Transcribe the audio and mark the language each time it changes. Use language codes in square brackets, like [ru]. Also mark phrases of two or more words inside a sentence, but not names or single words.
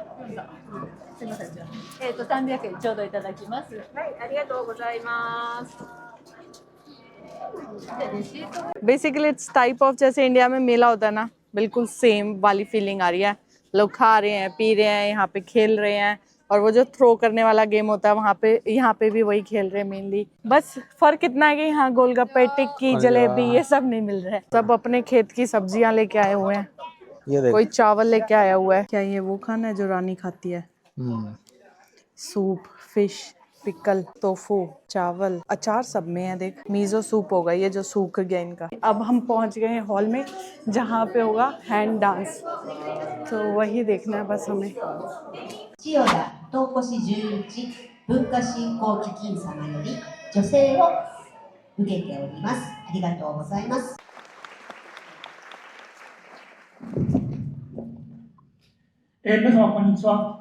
[ja] すみません、じゃあ。300円ちょうどいただきます。はい、ありがとうございます। [hi] बेसिकली [en] basically it's type of [hi] जैसे इंडिया में मेला होता है ना, बिल्कुल सेम वाली फीलिंग आ रही है। लोग खा रहे हैं, पी रहे हैं, यहाँ पे खेल रहे हैं, और वो जो थ्रो करने वाला गेम होता है वहाँ पे, यहाँ पे भी वही खेल रहे हैं मेनली। बस फर्क इतना है कि यहाँ गोलगप्पे, टिक्की, जलेबी ये सब नहीं मिल रहा है। सब अपने खेत की सब्जियां लेके आए हुए हैं। ये देख। कोई चावल लेके आया हुआ है। क्या ये वो खाना है जो रानी खाती है? सूप, फिश, पिकल, टोफू, चावल, अचार सब में है। देख, मीजो सूप होगा ये जो सूख गया इनका। अब हम पहुंच गए हैं हॉल में जहाँ पे होगा [en] hand dance, [hi] तो वही देखना है बस हमें। [ja] 千代田東越十一文化振興基金様より助成を受けております。ありがとうございます。皆様こんにちは。